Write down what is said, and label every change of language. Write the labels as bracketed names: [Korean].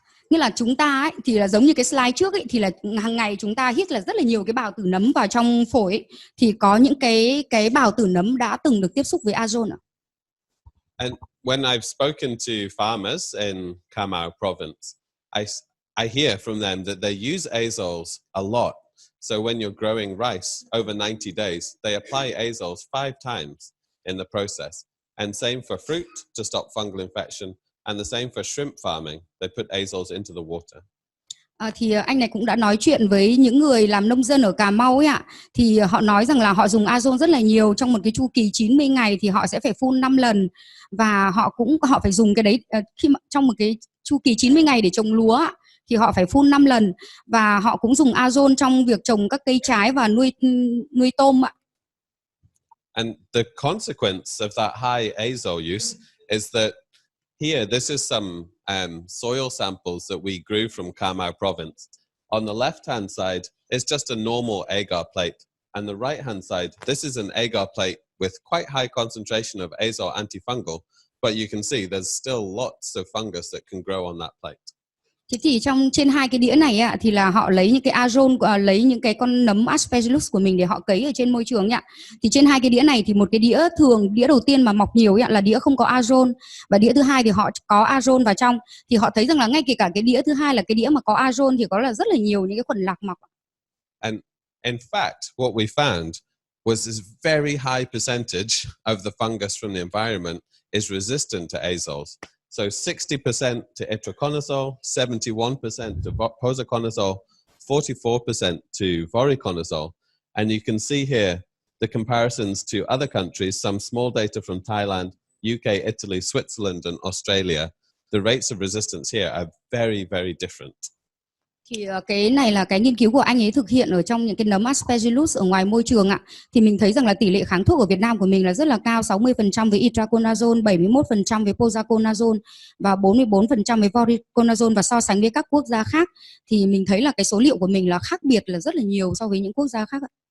[Vietnamese] Như là chúng ta ấy, thì là giống như cái slide trước ấy, thì là hàng ngày chúng ta hít là rất là nhiều cái bào tử nấm vào trong phổi ấy, thì có những cái bào tử nấm đã từng được tiếp xúc với ozone. [English] And when I've spoken to farmers in Cà Mau province, I hear from them that they use azoles a lot. So when you're growing rice over 90 days, they apply azoles 5 times in the process. And same for fruit to stop fungal infection. And the same for shrimp farming. They put azoles into the water. [Vietnamese] Thì anh này cũng đã nói chuyện với những người làm nông dân ở Cà Mau ấy ạ. Thì họ nói rằng là họ dùng ozone rất là nhiều, trong một cái chu kỳ 90 ngày thì họ sẽ phải phun 5 lần, và họ phải dùng cái đấy khi mà trong một cái chu kỳ 90 ngày để trồng lúa thì họ phải phun 5 lần, và họ cũng dùng ozone trong việc trồng các cây trái và nuôi tôm ạ. [English] And the consequence of that high azole use is that here, this is some soil samples that we grew from Cà Mau province. On the left-hand side, it's just a normal agar plate. And the right-hand side, this is an agar plate with quite high concentration of azole antifungal. But you can see there's still lots of fungus that can grow on that plate. [Vietnamese] Thế thì trên hai cái đĩa này thì là họ lấy những cái ozone, lấy những cái con nấm Aspergillus của mình để họ cấy ở trên môi trường ạ. Thì trên hai cái đĩa này thì một cái đĩa đĩa đầu tiên mà mọc nhiều là đĩa không có ozone, và đĩa thứ hai thì họ có ozone vào trong. Thì họ thấy rằng là ngay kể cả cái đĩa thứ hai là cái đĩa mà có ozone thì có là rất là nhiều những cái khuẩn lạc mọc. [English] And in fact, what we found was this very high percentage of the fungus from the environment is resistant to azoles. So 60% to itraconazole, 71% to posaconazole, 44% to voriconazole. And you can see here the comparisons to other countries, some small data from Thailand, UK, Italy, Switzerland, and Australia. The rates of resistance here are very, very different. [Vietnamese] Thì cái này là cái nghiên cứu của anh ấy thực hiện ở trong những cái nấm Aspergillus ở ngoài môi trường ạ. Thì mình thấy rằng là tỷ lệ kháng thuốc ở Việt Nam của mình là rất là cao, 60% với itraconazole, 71% với posaconazole và 44% với voriconazole, và so sánh với các quốc gia khác thì mình thấy là cái số liệu của mình là khác biệt là rất là nhiều so với những quốc gia khác ạ.